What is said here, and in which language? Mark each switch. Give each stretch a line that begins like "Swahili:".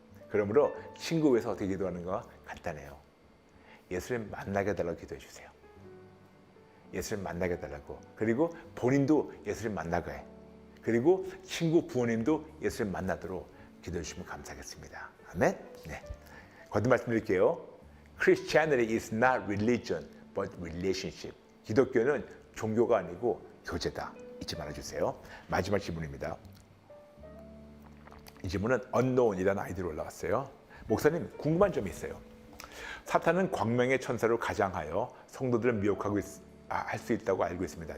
Korean: 그러므로 친구 위해서 어떻게 기도하는가 간단해요. 예수님 만나게 해달라고 기도해 주세요. 예수님 만나게 해달라고. 그리고 본인도 예수님 만나게 해. 그리고 친구 부모님도 예수님 만나도록 기도해 주시면 감사하겠습니다. 아멘? 네. 거듭 말씀드릴게요.
English: Christianity is not religion, but relationship.
Korean: 기독교는 종교가 아니고 교제다. 잊지 말아주세요. 마지막 질문입니다. 이 질문은 unknown이라는 아이디로 올라왔어요. 목사님, 궁금한 점이 있어요. 사탄은 광명의 천사로 가장하여 성도들을 미혹하고 할 수 있다고 알고 있습니다.